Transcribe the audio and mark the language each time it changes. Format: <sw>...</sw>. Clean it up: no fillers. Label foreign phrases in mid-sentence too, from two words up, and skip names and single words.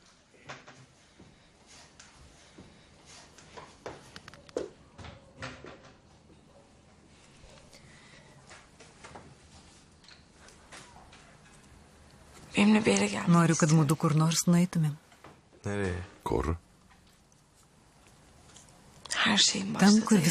<tr>Benimle bir yere gel.</tr> <lt>Noriu, kad mūdu kur nors nueitumėm.</lt> <tr>Nereye?</tr> <lt>Kur?</lt> <tr>Her şeyin</tr> <lt>Ten,</lt> <tr>başladığı</tr> <lt>kur</lt> <tr>yer.</tr>